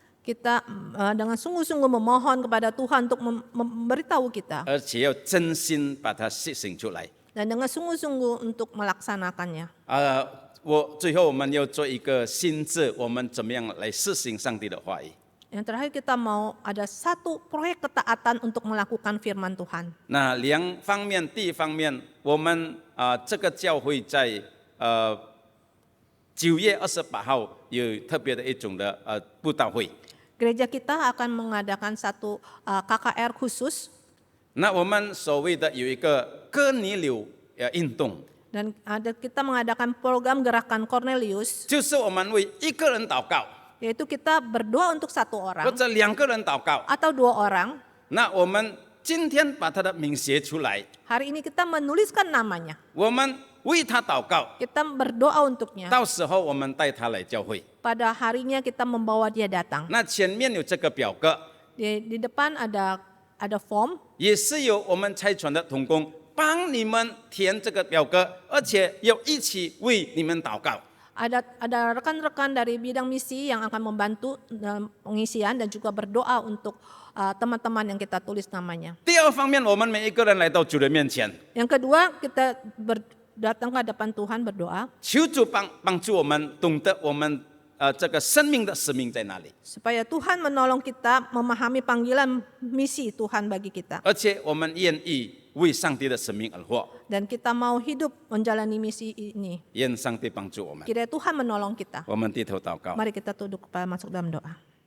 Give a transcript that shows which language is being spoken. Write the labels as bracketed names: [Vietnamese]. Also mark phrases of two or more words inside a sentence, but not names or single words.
[Indonesian] Kita dengan sungguh-sungguh memohon kepada Tuhan untuk memberitahu kita [Chinese] 而且要真心把它实行出来。 [Indonesian] dan dengan sungguh-sungguh untuk melaksanakannya. [Chinese] 最后我们要做一个心智，我们怎么样来实行上帝的话语？ [Indonesian] Yang terakhir kita mau ada satu proyek ketaatan untuk melakukan firman Tuhan. [Chinese] 那2方面，第一方面，我们这个教会在9月28号有特别的一种的布道会。 [Indonesian] Gereja kita akan mengadakan satu KKR khusus [Chinese] 那我们所谓的有一个哥尼流运动， [Indonesian] dan kita mengadakan program gerakan Cornelius, [Chinese] 就是我们为一个人祷告， [Indonesian] yaitu kita berdoa untuk 1 [Chinese] 或 [Indonesian] orang [Chinese] 者2个人祷告。 [Indonesian] atau 2 orang. [Chinese] 那我们今天把他的名写出来， [Indonesian] Hari ini kita menuliskan namanya. [Chinese] 我们为他祷告， [Indonesian] Kita berdoa untuknya. [Chinese] 到时候我们带他来教会。 [Indonesian] Pada harinya kita membawa dia datang. [Chinese] 那前面有这个表格， [Indonesian] Di depan ada form, [Chinese] 也是由我们差传的同工帮你们填这个表格，而且要一起为你们祷告。 [Indonesian] ada rekan-rekan dari bidang misi yang akan membantu dalam pengisian dan juga berdoa untuk teman-teman yang kita tulis namanya. [Chinese] 第二方面，我们每一个人来到主的面前， [Indonesian] Yang kedua, kita datang ke hadapan Tuhan berdoa [Chinese] 求主帮助我们懂得我们这个生命的使命在哪里， [Indonesian] supaya Tuhan menolong kita memahami panggilan misi Tuhan bagi kita [Chinese] 而且我们愿意为上帝的使命而活。 [Indonesian] dan kita mau hidup menjalani misi ini. [Chinese] 愿上帝帮助我们。 [Indonesian] Kiranya Tuhan menolong kita. [Chinese] 我们低头祷告。 [Indonesian] Mari kita tunduk kepala masuk dalam doa.